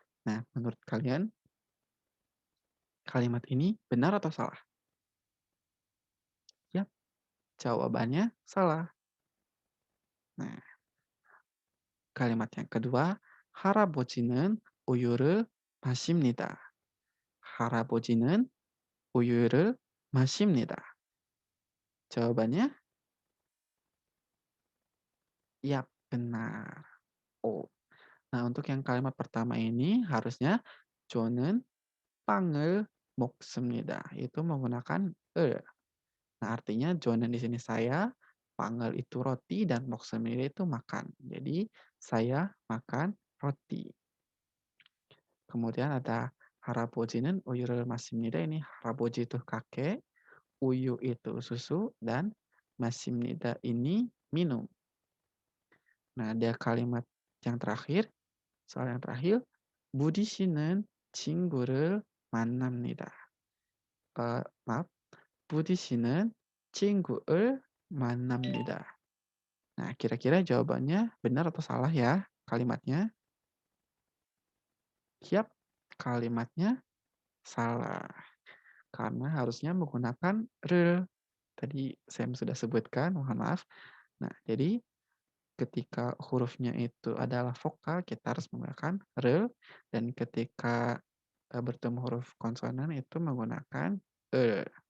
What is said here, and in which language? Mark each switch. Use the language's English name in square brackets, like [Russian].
[Indonesian] Nah, menurut kalian kalimat ini benar atau salah? Ya, jawabannya salah. Nah, kalimat yang kedua, [Korean] 할아버지는 우유를 마십니다. 할아버지는 우유를 마십니다. [Indonesian] Jawabannya, ya benar. Oh. Nah, untuk yang kalimat pertama ini harusnya [Korean] 저는 빵을 먹습니다. [Indonesian] Itu menggunakan e. Nah, artinya 저는 di sini saya, 빵을 itu roti dan 먹습니다 itu makan. Jadi saya makan roti. Kemudian ada [Korean] 할아버지는 우유를 마십니다. [Indonesian] Ini 할아버지 itu kakek, uyu itu susu dan 마십니다 ini minum. Nah, ada kalimat yang terakhir, soal yang terakhir, Budi [Korean] 씨는 친구를 만납니다. [Indonesian] Maaf, [Korean] Budi 씨는 친구를 만납니다. [Indonesian] Nah, kira-kira jawabannya benar atau salah ya kalimatnya? Siap, kalimatnya salah. Karena harusnya menggunakan re. Tadi saya sudah sebutkan, mohon maaf. Nah, jadi ketika hurufnya itu adalah vokal, kita harus menggunakan re, dan ketika bertemu huruf konsonan itu menggunakan e.